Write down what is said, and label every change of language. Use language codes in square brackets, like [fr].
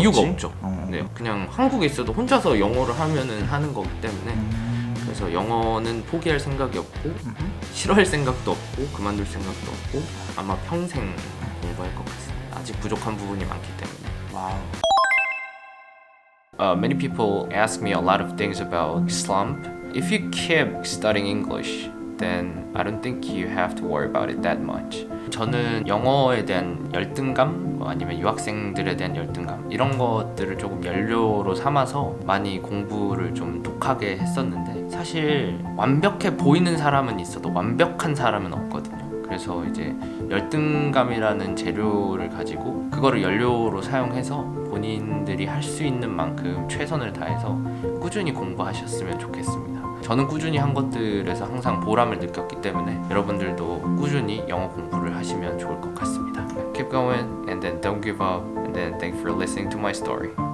[ko] 없죠. 네, 그냥 한국에 있어도 혼자서 영어를 하면은 하는 거기 때문에 그래서 영어는 포기할 생각이 없고 싫어할 생각도 없고 그만둘 생각도 없고 아마 평생 공부할 것 같습니다. 아직 부족한 부분이 많기 때문에. 와우. [en] Many people ask me a lot of things about Islam. If you keep studying English, then I don't think you have to worry about it that much. [ko] 저는 영어에 대한 열등감 아니면 유학생들에 대한 열등감 이런 것들을 조금 연료로 삼아서 많이 공부를 좀 독하게 했었는데 사실 완벽해 보이는 사람은 있어도 완벽한 사람은 없거든요. 그래서 이제 열등감이라는 재료를 가지고 그거를 연료로 사용해서 본인들이 할 수 있는 만큼 최선을 다해서 꾸준히 공부하셨으면 좋겠습니다. 저는 꾸준히 한 것들에서 항상 보람을 느꼈기 때문에 여러분들도 꾸준히 영어 공부를 하시면 좋을 것 같습니다. [en] Keep going and then don't give up and then thanks for listening to my story.